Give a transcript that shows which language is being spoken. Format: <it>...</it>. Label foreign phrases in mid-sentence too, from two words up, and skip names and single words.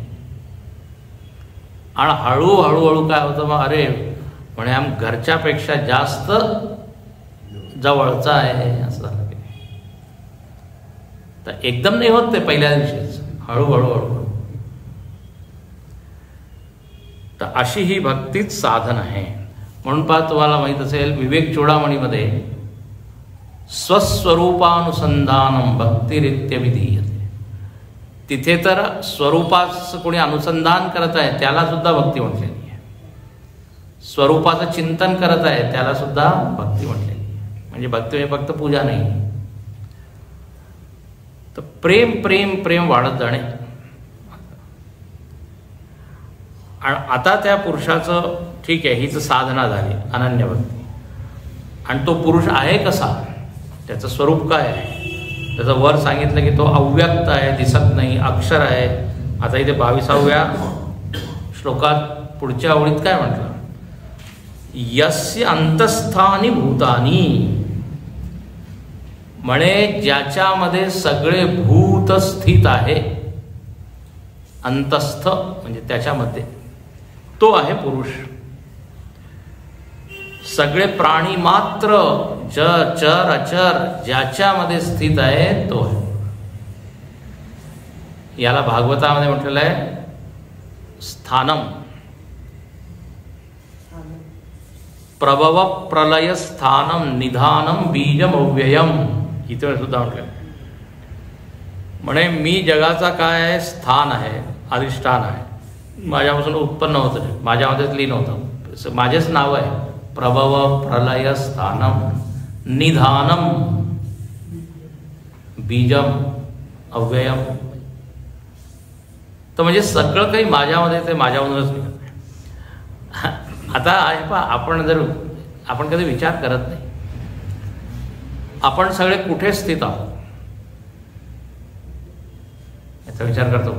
<mr>आणि हळूहळू काय होतं, मग अरे म्हणे आम घरच्यापेक्षा जास्त जवळचा आहे असं झालं. तर एकदम नाही होत ते पहिल्या दिवशीच, हळूहळू. तर अशी ही भक्तीच साधन आहे. म्हणून पहा, तुम्हाला माहीत असेल विवेक चूडामणीमध्ये</mr> <sa>स्वस्वरूपानुसंधानम भक्तिरित्य विधीयते.</sa> <mr>तिथे तर स्वरूपाचं कोणी अनुसंधान करत आहे त्याला सुद्धा भक्ती म्हटलेली आहे, स्वरूपाचं चिंतन करत आहे त्याला सुद्धा भक्ती म्हटलेली आहे. म्हणजे भक्ती म्हणजे फक्त पूजा नाही. तर प्रेम प्रेम प्रेम वाढत जाणे. आणि आता त्या पुरुषाचं ठीक आहे, हीच साधना झाली अनन्य भक्ती. आणि तो पुरुष आहे कसा, त्याचं स्वरूप काय आहे, त्याचं वर सांगितलं की तो अव्यक्त आहे, दिसत नाही, अक्षर आहे. आता इथे 22व्या श्लोकात पुढच्या ओळीत काय म्हटलं,</mr> <sa>यस्य अंतस्थानी भूतानी,</sa> <mr>म्हणे ज्याच्यामध्ये सगळे भूत स्थित आहे, अंतस्थ म्हणजे त्याच्यामध्ये, तो आहे पुरुष. सगळे प्राणी मात्र चर अचर ज्याच्यामध्ये स्थित आहे तो आहे. याला भागवतामध्ये म्हटलेलं आहे स्थानम.</mr> <sa>प्रभव प्रलय स्थानम निधानम बीजम अव्ययम,</sa> <mr>इथे सुद्धा म्हटलं. म्हणे मी जगाचा काय आहे, स्थान आहे, अधिष्ठान आहे, माझ्यापासून उत्पन्न होतं, माझ्यामध्येच लीन होतं, माझेच नाव आहे</mr> <sa>प्रभव प्रलय स्थानम निधानम बीजम अव्ययम.</sa> <mr>तर म्हणजे सगळं काही माझ्यामध्ये, ते माझ्यामधूनच निघत आहे. आता आहे पहा, आपण कधी विचार करत नाही, आपण सगळे कुठे स्थित आहोत याचा विचार करतो.</mr>